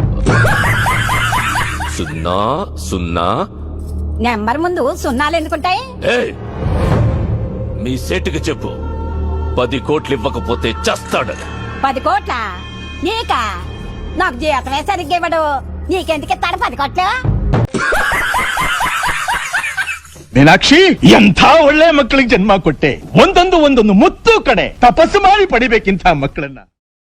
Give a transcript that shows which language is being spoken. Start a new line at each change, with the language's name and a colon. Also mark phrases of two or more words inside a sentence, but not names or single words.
Telugu: 00. నెంబర్ ముందు సున్నాలు ఎందుకుంటాయి? ఏయ్, మీ సేటుకి చెప్పు, 10 కోట్లు ఇవ్వకపోతే చస్తాడని. 10 కోట్ల? నీకా? నాకు జీతమే సరిగ్గా ఇవ్వడు, నీకెందుకు ఇస్తాడు 10 కోట్లు?
Kannada: ಮೀನಾಕ್ಷಿ, ಎಂಥ ಒಳ್ಳೆ ಮಕ್ಕಳಿಗೆ ಜನ್ಮ ಕೊಟ್ಟೆ. ಒಂದೊಂದು ಮುತ್ತು ಕಡೆ ತಪಸ್ಸು ಮಾಡಿ ಪಡಿಬೇಕಿಂತ ಮಕ್ಕಳನ್ನ.